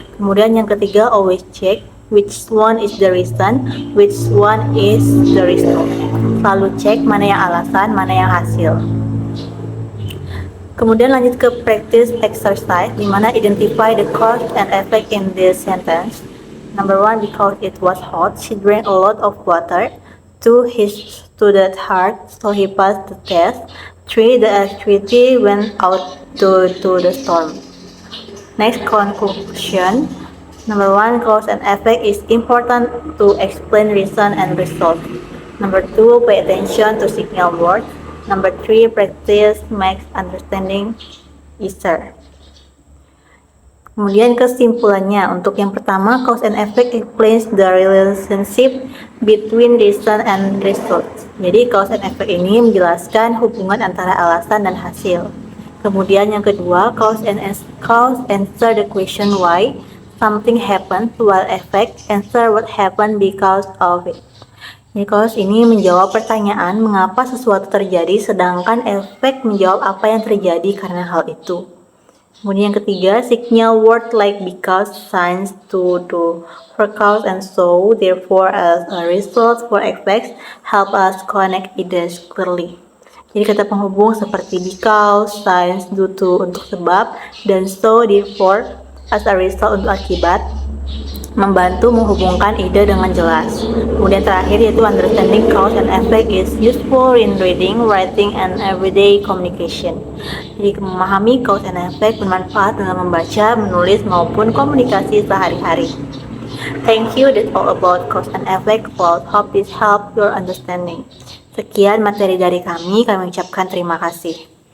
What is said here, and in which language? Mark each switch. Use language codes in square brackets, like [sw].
[id] Kemudian yang ketiga, [en] always check which one is the reason, which one is the result. [id] Selalu cek mana yang alasan, mana yang hasil. Kemudian lanjut ke [en] practice exercise, [id] di mana [en] identify the cause and effect in this sentence. Number 1, because it was hot, she drank a lot of water. 2, he studied hard, so he passed the test. 3, the electricity went out due to the storm. Next, conclusion. Number 1, cause and effect is important to explain reason and result. Number 2, pay attention to signal words. Number 3, practice makes understanding easier. [id] Kemudian kesimpulannya, untuk yang pertama, [en] cause and effect explains the relationship between reason and result. [id] Jadi cause and effect ini menjelaskan hubungan antara alasan dan hasil. Kemudian yang kedua, [en] cause answer the question why something happened, while effect answer what happened because of it. [id] Jadi cause ini menjawab pertanyaan mengapa sesuatu terjadi, sedangkan efek menjawab apa yang terjadi karena hal itu. Kemudian yang ketiga, [en] signal word like because, since, to, do, for cause and so, therefore, as a result, for effects, help us connect ideas clearly. [id] Jadi kata penghubung seperti [en] because, since, due to [id] untuk sebab, dan [en] so, therefore, as a result [id] untuk akibat, membantu menghubungkan ide dengan jelas. Kemudian terakhir yaitu [en] understanding cause and effect is useful in reading, writing, and everyday communication. [id] Jadi memahami cause and effect bermanfaat dalam membaca, menulis, maupun komunikasi sehari-hari. [en] Thank you, that's all about cause and effect. Hope this help your understanding. [id] Sekian materi dari kami mengucapkan terima kasih.